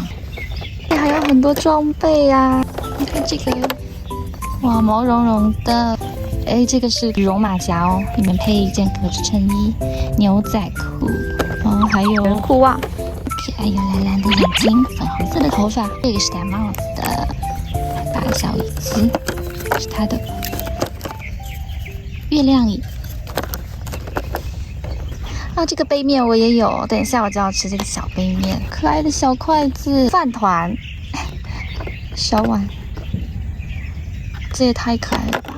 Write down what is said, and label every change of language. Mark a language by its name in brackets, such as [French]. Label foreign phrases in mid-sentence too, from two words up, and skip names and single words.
[Chinese] 還有很多裝備呀，你看這個，哇，毛茸茸的，哎，這個是羽絨馬甲哦，裡面配一件格子襯衣、牛仔褲，哦，還有褲襪，可愛又藍藍的眼睛，粉紅色的頭髮，這個是戴帽子的大小椅子，是它的月亮椅。啊，這個杯麵我也有，等一下我就要吃這個小杯麵，可愛的小筷子，飯糰，小碗，這也太可愛了吧！